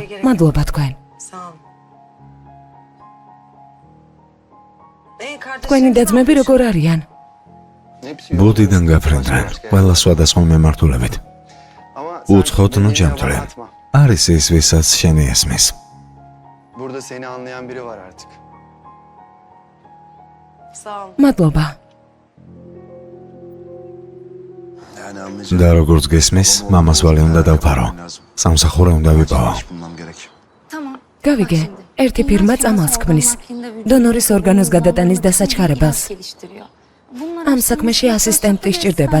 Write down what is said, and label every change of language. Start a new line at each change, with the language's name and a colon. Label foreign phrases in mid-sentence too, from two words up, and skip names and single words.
Georgian: მადლობა თქვენ. თქვენი დაძმები როგორ არიან? ბუდიდან გაფრინდნენ, ყველა სხვადასხვა მემართულებით. უცხოთ ნუ ჯამთვლე. არის ის, ვისაც შენი ესმის.
Turkish: Burada seni anlayan biri var artık.
Georgian: მადლობა. და როგორც გესმის, მამას ვალი უნდა დავფარო. სამსახური უნდა ვიპოვო. გავიგე, ერთი ფირმა წამალს ქმნის. დონორის ორგანოს გადატანის დასაჩქარებელს. ამ საქმეში ასისტენტი სჭირდებათ.